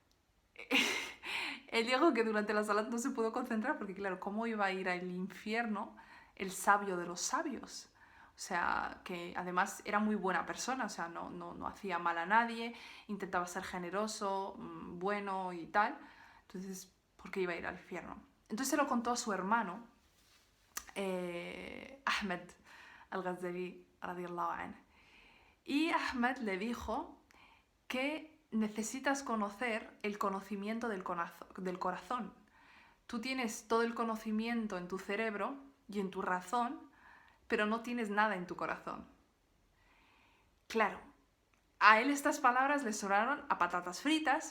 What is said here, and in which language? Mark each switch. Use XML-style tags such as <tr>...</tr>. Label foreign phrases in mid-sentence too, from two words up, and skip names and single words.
<es>Él dijo que durante la salat no se pudo concentrar porque, claro, ¿cómo iba a ir al infierno el sabio de los sabios? O sea, que además era muy buena persona, o sea, no hacía mal a nadie, intentaba ser generoso, bueno y tal. Entonces, ¿por qué iba a ir al infierno? Entonces se lo contó a su hermano, Ahmed.</es> <ar>al-Ghazali رضي الله عنه.</ar> <es>Y Ahmed le dijo que necesitas conocer el conocimiento del corazón. Tú tienes todo el conocimiento en tu cerebro y en tu razón, pero no tienes nada en tu corazón. Claro, a él estas palabras le sonaron a patatas fritas.</es>